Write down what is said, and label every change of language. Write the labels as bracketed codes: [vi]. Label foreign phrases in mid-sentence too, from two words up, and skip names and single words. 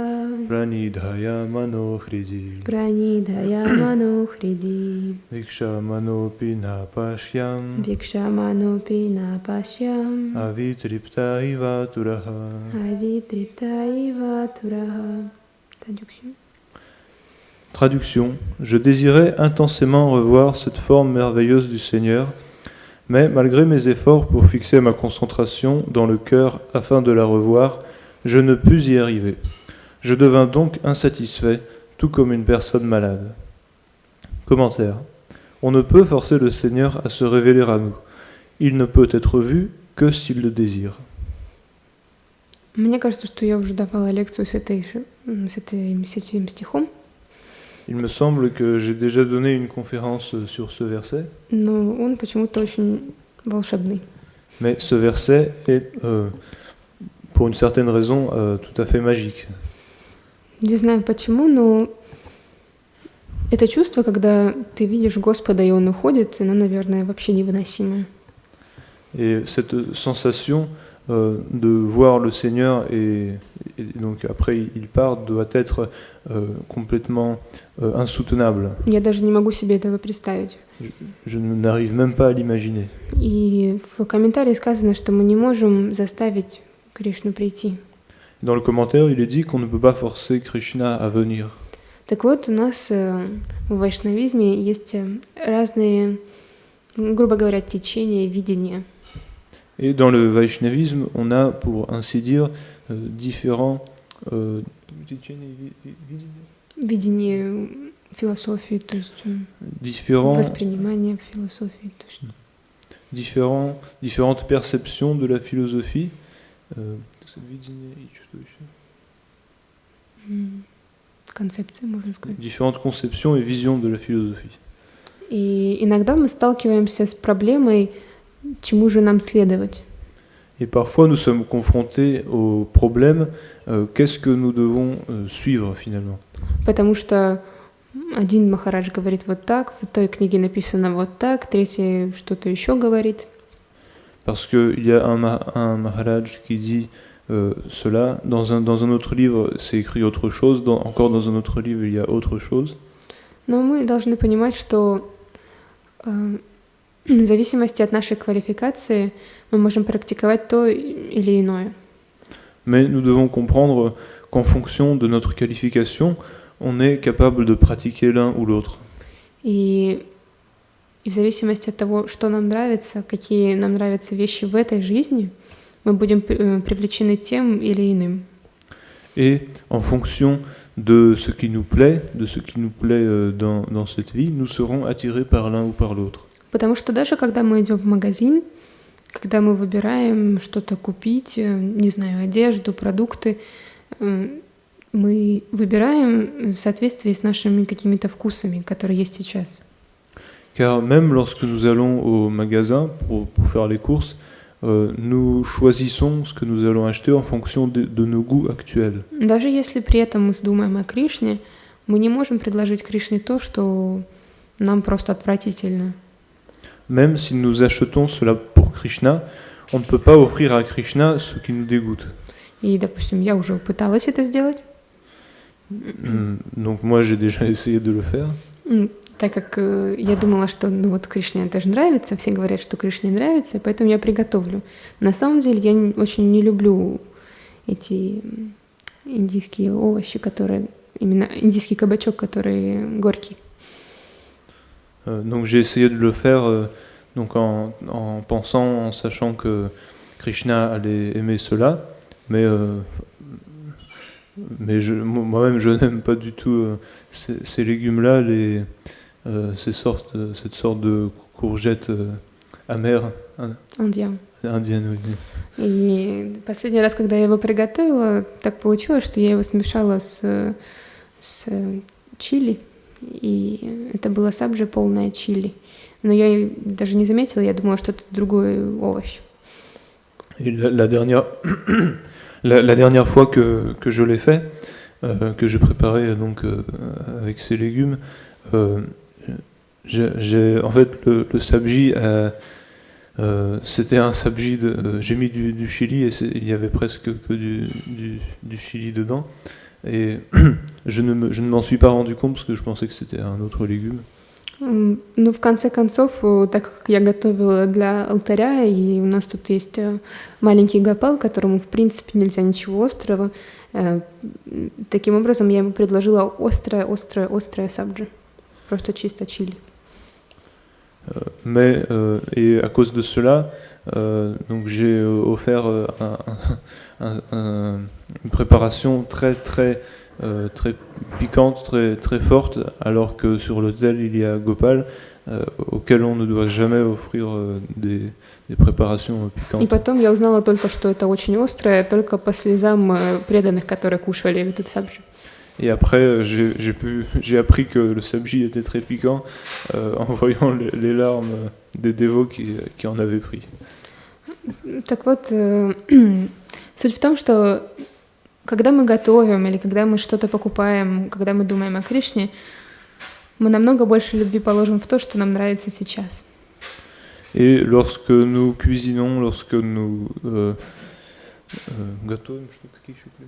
[sa] प्रणिधाय मनोहृदि. प्रणिधाय मनोहृदि. वीक्षमाणोऽपि नापश्यम्. वीक्षमाणोऽपि नापश्यम्. अवितृप्त इवातुरः. अवितृप्त इवातुरः. [fr] Traduction. Je désirais intensément revoir cette forme merveilleuse du Seigneur, mais malgré mes efforts pour fixer ma concentration dans le cœur afin de la revoir, je ne pus y arriver. Je devins donc insatisfait, tout comme une personne malade. Commentaire. On ne peut forcer le Seigneur à se révéler à nous. Il ne peut être vu que s'il le désire. [ru] Мне кажется, что я уже давала лекцию с этим стихом. [fr] Il me semble que j'ai déjà donné une conférence sur ce verset. [ru] Но он почему-то очень волшебный. [fr] Mais ce verset est, pour une certaine raison, tout à fait magique. [ru] Не знаю почему, но это чувство, когда ты видишь Господа, и Он уходит, оно, наверное, вообще невыносимое. [fr] Et cette sensation de voir le Seigneur et donc après il part doit être complètement insoutenable. [ru] Я даже не могу себе этого представить. [fr] Je n'arrive même pas à l'imaginer. [ru] И в комментарии сказано, что мы не можем заставить Кришну прийти. [fr] Dans le commentaire, il est dit qu'on ne peut pas forcer Krishna à venir. [ru] Так вот, у нас в вайшнавизме есть разные, грубо говоря, течения, видения. [fr] Et dans le Vaishnavisme, on a, pour ainsi dire, différents [ru] Видение философии, то есть воспринимание философии. Точно. [fr] Différentes perceptions de la philosophie. [ru] Концепции, можно сказать. [fr] Différentes conceptions et visions de la philosophie. [ru] И иногда мы сталкиваемся с проблемой, чему же нам следовать. [fr] Et parfois nous sommes confrontés au problème, qu'est-ce que nous devons suivre finalement. [ru] Потому что один Махарадж говорит вот так, в той книге написано вот так, третий что-то еще говорит. [fr] Parce qu'il y a un Maharaj qui dit cela, dans un autre livre c'est écrit autre chose, encore dans un autre livre il y a autre chose. [ru] Но мы должны понимать, что в зависимости от нашей квалификации мы можем практиковать то или иное. [fr] Mais nous devons comprendre qu'en fonction de notre qualification, on est capable de pratiquer l'un ou l'autre. [ru] И в зависимости от того, что нам нравится, какие нам нравятся вещи в этой жизни, мы будем привлечены тем или иным. [fr] Et en fonction de ce qui nous plaît, dans cette vie, nous serons attirés par l'un ou par l'autre. [ru] Потому что даже когда мы идем в магазин, когда мы выбираем что-то купить, не знаю, одежду, продукты, мы выбираем в соответствии с нашими какими-то вкусами, которые есть сейчас. [fr] Car même lorsque nous allons au magasin pour faire les courses, nous choisissons ce que nous allons acheter en fonction de nos goûts actuels. [ru] Даже если при этом мы думаем о Кришне, мы не можем предложить Кришне то, что нам просто отвратительно. [fr] Même si nous achetons cela pour Krishna, on ne peut pas offrir à Krishna ce qui nous dégoûte. [ru] И, допустим, я уже пыталась это сделать. [fr] Donc moi j'ai déjà essayé de le faire. [ru] Так как я думала, что ну вот Кришне это же нравится, все говорят, что Кришне нравится, поэтому я приготовлю. На самом деле я очень не люблю эти индийские овощи, которые именно индийский кабачок, который горький. [fr] Donc j'ai essayé de le faire donc en pensant, en sachant que Krishna allait aimer cela, mais moi-même je n'aime pas du tout ces légumes-là, cette sorte de courgettes amères. Индиан, oui. [ru] И последний раз, когда я его приготовила, так получилось, что я его смешала с чили, и это было сабджи полное чили. Но я даже не заметила, я думала, что это другой овощ. [fr] Et la dernière fois que je l'ai fait, que j'ai préparé donc avec ces légumes, en fait le sabji, c'était un sabji j'ai mis du chili et il y avait presque que du chili dedans et je ne m'en suis pas rendu compte parce que je pensais que c'était un autre légume. [ru] Ну, в конце концов, так как я готовила для алтаря, и у нас тут есть маленький гопал, которому, в принципе, нельзя ничего острого, таким образом я ему предложила острое сабджи, просто чисто чили. [fr] Mais et à cause de cela, donc j'ai offert une préparation très piquante, très forte, alors que sur l'autel il y a Gopal, auquel on ne doit jamais offrir des préparations piquantes. [ru] И потом я узнала только, что это очень острое, только по слезам преданных, которые кушали этот сабджи. [fr] Et après, j'ai appris que le sabji était très piquant en voyant les larmes des dévots qui en avaient pris. [ru] Так вот, суть в том, что когда мы готовим или когда мы что-то покупаем, когда мы думаем о Кришне, мы намного больше любви положим в то, что нам нравится сейчас. [fr] Et lorsque nous cuisinons, lorsque nous [ru] Готовим что-то, какие еще плюсы?